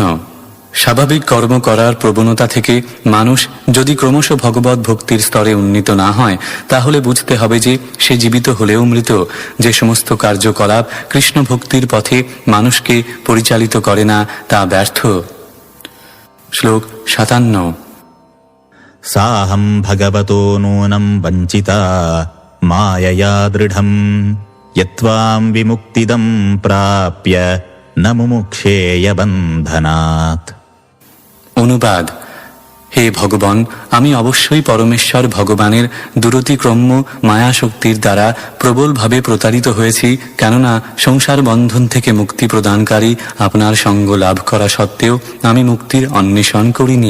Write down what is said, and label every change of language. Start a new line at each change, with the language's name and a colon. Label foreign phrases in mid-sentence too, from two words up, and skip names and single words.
Bangla: স্বাভাবিক কর্ম করার প্রবণতা থেকে মানুষ যদি ক্রমশ ভগবত ভক্তির স্তরে উন্নীত না হয় তাহলে বুঝতে হবে যে সে জীবিত হলেও মৃত। যে সমস্ত কার্যকলাপ কৃষ্ণ ভক্তির পথে মানুষকে পরিচালিত করে না তা ব্যর্থ। শ্লোক 57।
Sanskrit: साहं भगवतो नूनं वञ्चिता मायया दृढम् यत्त्वां विमुक्तिदं प्राप्य न मुमुक्षेय बन्धनात्।
Bangla: অনুবাদ: হে ভগবান, আমি অবশ্যই পরমেশ্বর ভগবানের দুরতিক্রম্য মায়াশক্তির দ্বারা প্রবলভাবে প্রতারিত হয়েছি, কেননা সংসার বন্ধন থেকে মুক্তি প্রদানকারী আপনার সঙ্গ লাভ করা সত্ত্বেও আমি মুক্তির অন্বেষণ করিনি।